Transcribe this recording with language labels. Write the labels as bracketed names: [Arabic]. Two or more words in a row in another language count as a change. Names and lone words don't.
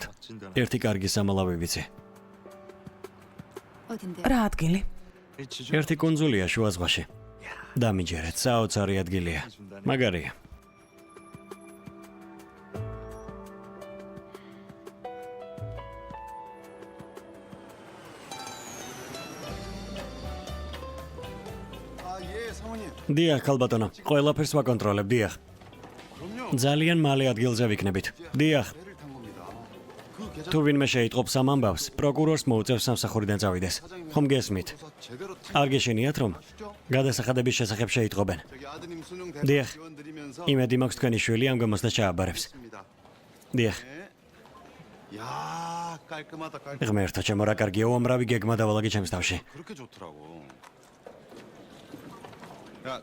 [Georgian] ერთი კარგი სამალავი ვიცი. [Korean] 어딘데? [Georgian] რა ადგილი? [Korean] 이 지주 [Georgian] ერთი კონძულია შუა ზღვაში. დამიჯერეთ, საოცარი ადგილია. მაგარია. [Korean] 아 예 사모님. [Georgian] დიახ, ქალბატონო, ყველაფერს ვაკონტროლებ, დიახ. [Korean] 그럼요. [Georgian] ძალიან მალე ადგილზე ვიქნებით. დიახ, [Korean] 배를 탄 겁니다. 그 [Georgian] თუ ვინმე შეიტყობს ამ ამბავს, პროკურორს მოუწევს სამსახურიდან წავიდეს. ხომ გესმით? [Korean] 조사 제대로 [Georgian] არ გეშინიათ, რომ გადასახადების შესახებ შეიტყობენ. [Korean] 저기 아드님 수능 [Georgian] დიახ. [Korean] 대박 지원 드리면서 [Georgian] იმედი მაქვს თქვენი შვილი ამ გამოსდა ჩააბარებს. [Korean] 있습니다. [Georgian] დიახ. [Korean] 야, 깔끔하다 깔끔. [Georgian] ღმერთო, ჩემო რა კარგია, უამრავი გეგმა დავალაგე ჩემს თავში. [Korean] 그렇게 좋더라고. 야,